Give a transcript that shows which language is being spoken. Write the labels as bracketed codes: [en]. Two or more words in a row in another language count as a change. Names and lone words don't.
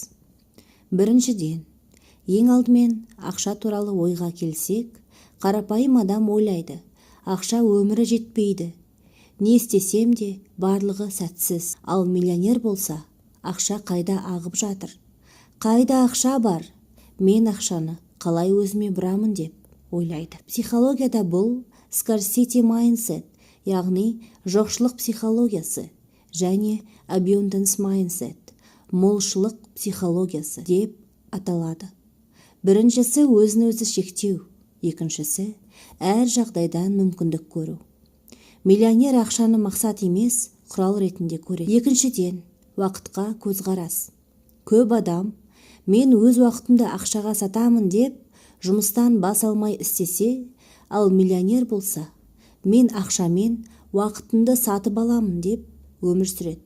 [kk] Біріншіден, ең алдымен ақша туралы ойға келсек, қарапайым адам ойлайды: ақша өмірі жетпейді, не істесем де барлығы сәтсіз. Ал миллионер болса, ақша қайда ағып жатыр? Қайда ақша бар? Мен ақшаны қалай өзіме бұрамын деп ойлайды. Психологияда бұл [en] scarcity mindset, [kk] яғни жоқшылық психологиясы, және [en] abundance mindset, [kk] молшылық психологиясы деп аталады. Біріншісі өзін-өзі шектеу, екіншісі әр жағдайдан мүмкіндік көру. Миллионер ақшаны мақсат емес, құрал ретінде көреді. Екіншіден, уақытқа көзқарас. Көп адам мен өз уақытымды ақшаға сатамын деп жұмыстан бас алмай істесе, ал миллионер болса, мен ақшамен уақытымды сатып аламын деп өмір сүреді.